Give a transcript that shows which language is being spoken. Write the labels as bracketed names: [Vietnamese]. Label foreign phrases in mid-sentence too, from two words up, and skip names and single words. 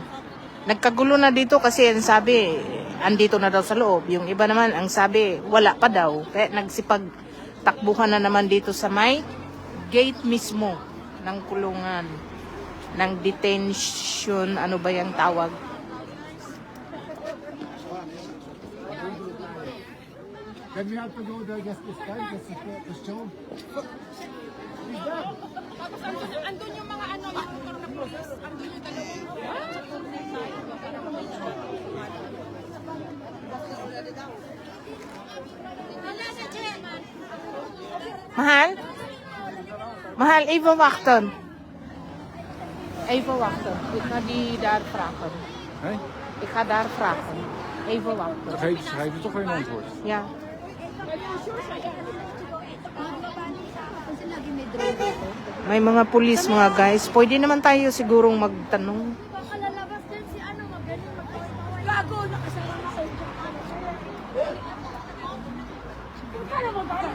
[Filipino] Nagkagulo na dito kasi ang sabi, andito na daw sa loob. Yung iba naman, ang sabi, wala pa daw. Kaya nagsipag-takbuhan na naman dito sa may gate mismo ng kulungan. Ng detention, ano ba yung tawag? [English] Can we have to go there just this time? Just to show? [Filipino] Andun yung mga ano, yung motor na police. Andun yung dalawang. Mahal? Mahal, [Dutch] even wachten. Even wachten. Ik ga die daar vragen. Hé? Ik ga daar vragen. Even wachten. Dan geef je toch geen antwoord. Ja. [Filipino] May mga pulis mga guys. Pwede naman tayo sigurong magtanong. Makalabas din si ano, magaling gago, nakasama ko. Ano mo ba?